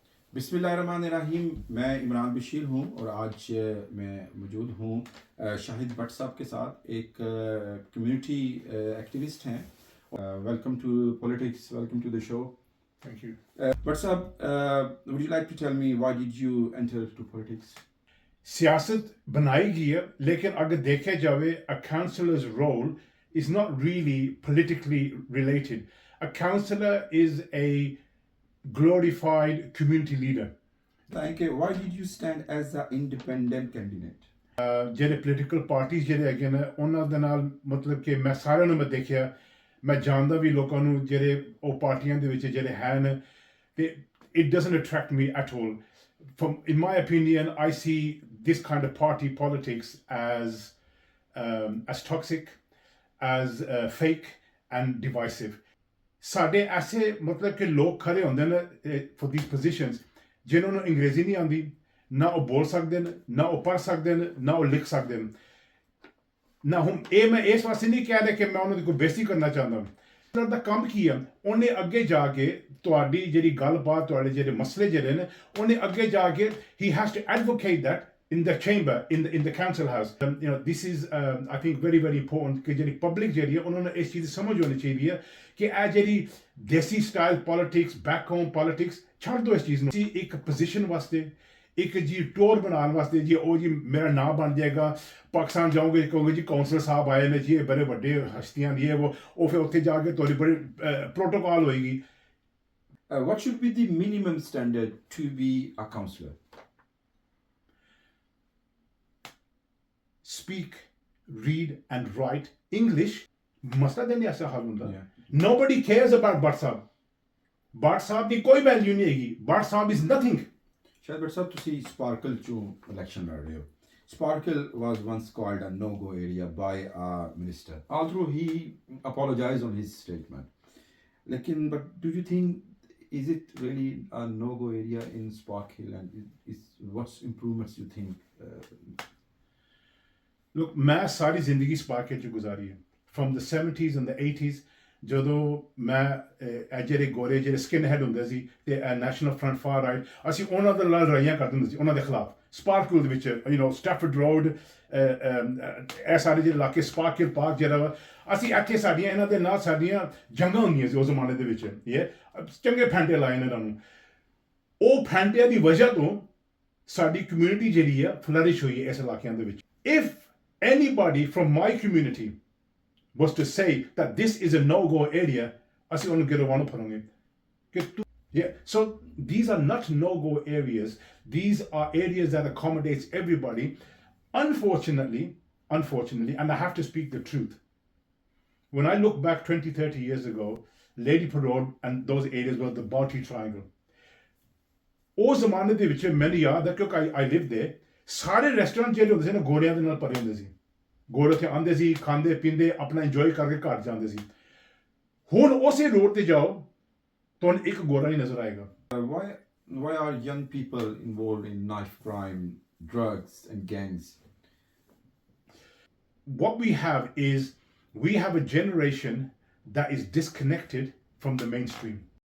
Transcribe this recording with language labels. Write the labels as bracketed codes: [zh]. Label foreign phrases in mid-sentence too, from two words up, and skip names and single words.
[ar] بسم اللہ الرحمن الرحیم. [ur] میں عمران بشیر ہوں اور آج میں موجود ہوں شاہد بٹ صاحب کے ساتھ. ایک [en] community activist [ur] ہیں. [en] welcome to politics, welcome to the show. Thank you. بٹ صاحب, would you like to tell me why did you enter to politics? [ur] سیاست بنائی گئی ہے لیکن اگر دیکھا جاوے [en] a councillor's role is not really politically related. A councillor is a glorified community leader. Like, why did you stand as an independent candidate? [pa] ਜਿਹੜੇ ਪੋਲੀਟੀਕਲ ਪਾਰਟੀਜ਼ ਜਿਹੜੇ ਹੈਗੇ ਨੇ ਉਹਨਾਂ ਦੇ ਨਾਲ ਮਤਲਬ ਕਿ ਮੈਂ ਸਾਰਿਆਂ ਨੂੰ ਮੈਂ ਦੇਖਿਆ, ਮੈਂ ਜਾਣਦਾ ਵੀ ਲੋਕਾਂ ਨੂੰ ਜਿਹੜੇ ਉਹ ਪਾਰਟੀਆਂ ਦੇ ਵਿੱਚ ਜਿਹੜੇ ਹਨ ਤੇ [en] it doesn't attract me at all. In my opinion, I see this kind of party politics as toxic, as fake and divisive. [pa] ਸਾਡੇ ਐਸੇ ਮਤਲਬ ਕਿ ਲੋਕ ਖੜੇ ਹੁੰਦੇ ਨੇ [en] for these positions [pa] ਜਿਨ੍ਹਾਂ ਨੂੰ ਅੰਗਰੇਜ਼ੀ ਨਹੀਂ ਆਉਂਦੀ, ਨਾ ਉਹ ਬੋਲ ਸਕਦੇ ਨੇ, ਨਾ ਉਹ ਪੜ੍ਹ ਸਕਦੇ ਨੇ, ਨਾ ਉਹ ਲਿਖ ਸਕਦੇ ਨੇ. ਨਾ ਹੁਣ ਇਹ ਮੈਂ ਇਸ ਵਾਸਤੇ ਨਹੀਂ ਕਹਿ ਰਿਹਾ ਕਿ ਮੈਂ ਉਹਨਾਂ ਦੀ ਕੋਈ ਬੇਇੱਜ਼ਤੀ ਕਰਨਾ ਚਾਹੁੰਦਾ. ਉਹਨਾਂ ਦਾ ਕੰਮ ਕੀ ਹੈ, ਉਹਨੇ ਅੱਗੇ ਜਾ ਕੇ ਤੁਹਾਡੀ ਜਿਹੜੀ ਗੱਲਬਾਤ, ਤੁਹਾਡੇ ਜਿਹੜੇ ਮਸਲੇ ਜਿਹੜੇ ਨੇ, ਉਹਨੇ ਅੱਗੇ ਜਾ ਕੇ [en] he has to advocate that in the chamber, in the council house. This is I think very very important [pa] ਕਿ ਜਿਹੜੀ ਪਬਲਿਕ ਜਿਹੜੀ ਹੈ ਉਹਨਾਂ ਨੂੰ ਇਸ ਚੀਜ਼ ਦੀ ਸਮਝ ਹੋਣੀ ਚਾਹੀਦੀ ਹੈ ਕਿ ਇਹ ਜਿਹੜੀ ਦੇਸੀ [en] style politics, back home politics [pa] ਛੱਡ ਦਿਓ ਇਸ ਚੀਜ਼ ਨੂੰ. ਇੱਕ ਪੋਜੀਸ਼ਨ ਵਾਸਤੇ, ਇੱਕ ਜੀ ਟੋਰ ਬਣਾਉਣ ਵਾਸਤੇ, ਜੀ ਉਹ ਜੀ ਮੇਰਾ ਨਾਮ ਬਣ ਜਾਏਗਾ, ਪਾਕਿਸਤਾਨ ਜਾਓਗੇ ਕਹੋਗੇ ਜੀ ਕੌਂਸਲਰ ਸਾਹਿਬ ਆਏ ਨੇ ਜੀ, ਇਹ ਬੜੇ ਵੱਡੇ ਹਸਤੀਆਂ ਦੀ ਉਹ ਫਿਰ ਉੱਥੇ ਜਾ ਕੇ ਤੁਹਾਡੀ ਬੜੀ ਪ੍ਰੋਟੋਕਾਲ ਹੋਏਗੀ. [en] What should be the minimum standard to be a councillor? Speak, read and write English. [pa] ਮਸਲਾ ਤਾਂ ਨਹੀਂ ਐਸਾ ਹਾਲ ਹੁੰਦਾ. [en] Nobody cares about Bhatt ਸਾਹਿਬ. [pa] Bhatt ਸਾਹਿਬ ਦੀ ਕੋਈ ਵੈਲਿਊ ਨਹੀਂ ਹੈਗੀ. Bhatt ਸਾਹਿਬ [en] is nothing. [pa] ਸ਼ਾਇਦ ਬਟ ਸਾਹਿਬ, ਤੁਸੀਂ ਸਪਾਰਕਲ ਚੋਂ ਇਲੈਕਸ਼ਨ ਲੜ ਰਹੇ ਹੋ. [en] Sparkle was once called a no-go area by a minister, although he apologized on his statement. But do you think, is it really a no-go area in Sparkle, and what's improvements you think? Look, [pa] ਮੈਂ ਸਾਰੀ ਜ਼ਿੰਦਗੀ ਸਪਾਰਕਲ 'ਚ ਗੁਜ਼ਾਰੀ ਹੈ. [en] From the 70s and the 80s, [pa] ਜਦੋਂ ਮੈਂ ਜਿਹੜੇ ਗੋਰੇ ਜਿਹੜੇ ਸਕਿਨ ਹੈਡ ਹੁੰਦੇ ਸੀ ਤੇ ਨੈਸ਼ਨਲ ਫਰੰਟ [en] far right, [pa] ਅਸੀਂ ਉਹਨਾਂ ਦੇ ਨਾਲ ਲੜਾਈਆਂ ਕਰਦੇ ਹੁੰਦੇ ਸੀ ਉਹਨਾਂ ਦੇ ਖਿਲਾਫ. ਸਪਾਰਕਲ ਦੇ ਵਿੱਚ ਸਟੈਫਰਡ ਰੋਡ, ਇਹ ਸਾਰੇ ਜਿਹੜੇ ਇਲਾਕੇ, ਸਪਾਰਕਲ ਪਾਰਕ ਜਿਹੜਾ ਵਾ, ਅਸੀਂ ਇੱਥੇ ਸਾਡੀਆਂ ਇਹਨਾਂ ਦੇ ਨਾਲ ਸਾਡੀਆਂ ਜੰਗਾਂ ਹੁੰਦੀਆਂ ਸੀ ਉਸ ਜ਼ਮਾਨੇ ਦੇ ਵਿੱਚ. ਚੰਗੇ ਫੈਂਟੇ ਲਾਏ ਨੇ ਇਹਨਾਂ ਨੂੰ. ਉਹ ਫੈਂਟਿਆਂ ਦੀ ਵਜ੍ਹਾ ਤੋਂ ਸਾਡੀ ਕਮਿਊਨਿਟੀ ਜਿਹੜੀ ਆ ਫਲਰਿਸ਼ ਹੋਈ ਹੈ ਇਸ ਇਲਾਕਿਆਂ ਦੇ ਵਿੱਚ. [en] If anybody from my community was to say that this is a no-go area, [pa] ਅਸੀਂ ਉਹਨੂੰ ਗਿਰਵਾਉਣ ਫੜਾਂਗੇ. [en] So these are not no-go areas. These are areas that accommodates everybody. Unfortunately, and I have to speak the truth, when I look back 20-30 years ago, Ladypur Road and those areas were the Bharti Triangle. [pa] ਉਸ ਜ਼ਮਾਨੇ ਦੇ ਵਿੱਚ ਮੈਨੂੰ ਯਾਦ ਹੈ ਕਿਉਂਕਿ [en] I lived there, [pa] ਸਾਰੇ ਰੈਸਟੋਰੈਂਟ ਜਿਹੜੇ ਹੁੰਦੇ ਸੀ ਨਾ ਗੋਰਿਆਂ ਦੇ ਨਾਲ ਭਰੇ ਹੁੰਦੇ ਸੀ. ਗੋਰੇ ਉੱਥੇ ਆਉਂਦੇ ਸੀ, ਖਾਂਦੇ ਪੀਂਦੇ ਆਪਣਾ ਇੰਜੋਏ ਕਰਕੇ ਘਰ ਜਾਂਦੇ ਸੀ. ਹੁਣ ਉਸੇ ਰੋਡ ਤੇ ਜਾਓ ਤੁਹਾਨੂੰ ਇੱਕ ਗੋਰਾ ਨਹੀਂ ਨਜ਼ਰ ਆਏਗਾ. [en] Why are young people involved in knife crime, drugs and gangs? What we have is, we have a generation that is disconnected from the mainstream.